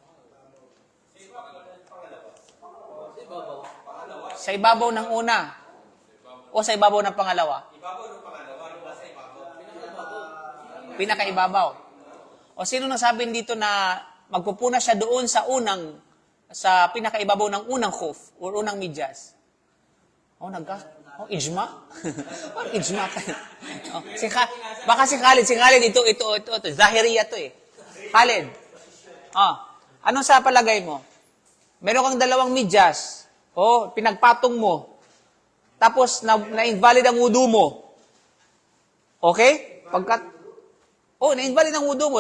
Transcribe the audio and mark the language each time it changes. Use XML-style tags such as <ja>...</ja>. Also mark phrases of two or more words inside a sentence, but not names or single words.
<tl>Sa ibabaw ng una. O sa ibabaw ng pangalawa? Pinakaibabaw. O sino nasabi dito na magpupunas siya doon sa pinakaibabaw ng unang hoof o unang medyas? Ijma? Ijma ka. Baka si Khalid ito, Zahiriya to eh. Khalid. Ano sa palagay mo? Meron kang dalawang medyas. Pinagpatong mo. Tapos, na-invalid ang wudu mo. Okay? Na-invalid ang wudu mo.</tl>